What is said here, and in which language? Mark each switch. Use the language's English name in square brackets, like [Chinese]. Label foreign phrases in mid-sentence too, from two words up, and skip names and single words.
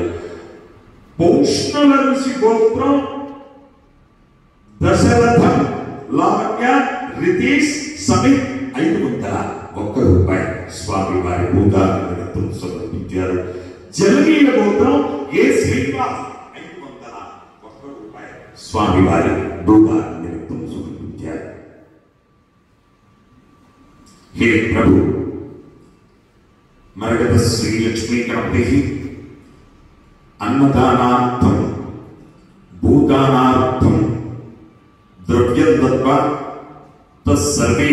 [Telugu] పౌష్ణవ ఋషి గోత్రం దశరథం లావణ్య రితేష్ సమిత్ 501 రూపాయలు స్వామి వారి భూతాల నిమిత్తం సమర్పించారు. జలనీల గోత్రం ఏ శ్రీనివాస్ 501 రూపాయలు స్వామి వారి భూతాల నిమిత్తం సమర్పించారు. [Sanskrit] हे प्रभु मरगत श्री लक्ष्मी गणपति अन्नदानार्थम भूदानार्थम द्रव्यं दत्वा तत्सर्वे